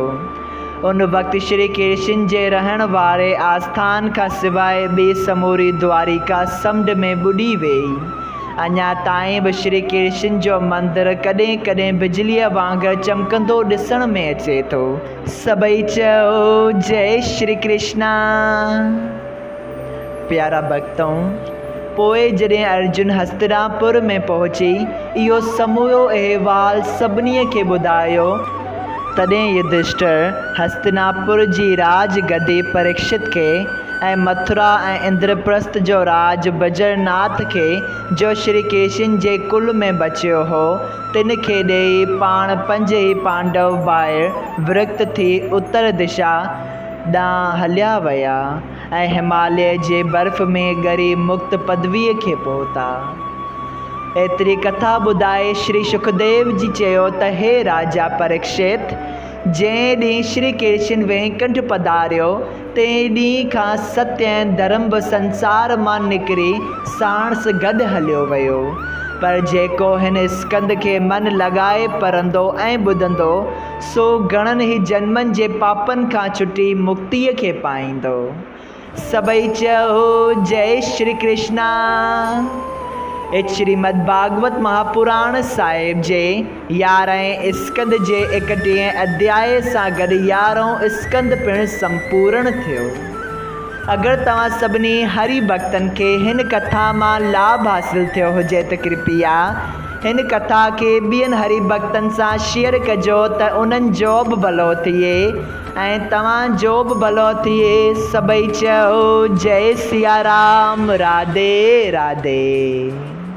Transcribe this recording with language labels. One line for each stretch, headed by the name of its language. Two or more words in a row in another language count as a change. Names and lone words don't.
Sindhi: उन वक़्तु श्री कृष्ण जे रहण वारे आस्थान खां सवाइ ॿी समूरी द्वारिका समुंड में ॿुॾी वेई। अञा ताईं बि श्री कृष्ण जो मंदरु कॾहिं कॾहिं बिजलीअ वांगुरु चमकंदो ॾिसण में अचे थो। सभई चयो जय श्री कृष्णा। प्यारा भक्तों, पोइ जॾहिं अर्जुन हस्तिनापुर में पहुची इहो समूरो अहिवाल सभिनी खे ॿुधायो तॾहिं युधिष्ठिर हस्तिनापुर जी राज गद्दी परीक्षित खे ऐं मथुरा ऐं इंद्रप्रस्थ जो राज बजरनाथ खे जो श्री कृष्ण जे कुल में बचियो हो तिन खे ॾेई पाण 5 ई पांडव ॿाहिरि विरक्त थी उत्तर दिशा ॾांहुं हलिया विया ऐं हिमालय जे बर्फ़ में ॻरी मुक्त पदवीअ खे पहुता। एतिरी कथा ॿुधाए श्री सुखदेव जी चयो त हे राजा परीक्षित, जंहिं ॾींहुं श्री कृष्ण वैकुंठ पधारियो तंहिं ॾींहं खां सत्य ऐं धर्म बि संसार मां निकिरी साणस गॾु हलियो वियो। पर जेको हिन स्कंद खे मन लॻाए पढ़ंदो ऐं ॿुधंदो सो घणनि ई जन्मनि जे पापनि खां छुटी मुक्तीअ खे पाईंदो। सभई चयो जय श्री कृष्णा। श्रीमद् भागवत महापुराण साहिब जे 11हें स्कंद जे 31 अध्याय सां गॾु 11हों स्कंद पिणु संपूर्ण थियो। अगरि तव्हां सभिनी हरि भक्तनि खे हिन कथा मां लाभ हासिल थियो हुजे त कृपया हिन कथा खे ॿियनि हरि भक्तनि सां शेयर कजो त उन्हनि जो बि भलो थिए ऐं तव्हांजो बि भलो थिए। सभई चयो जय सिया राम। राधे राधे।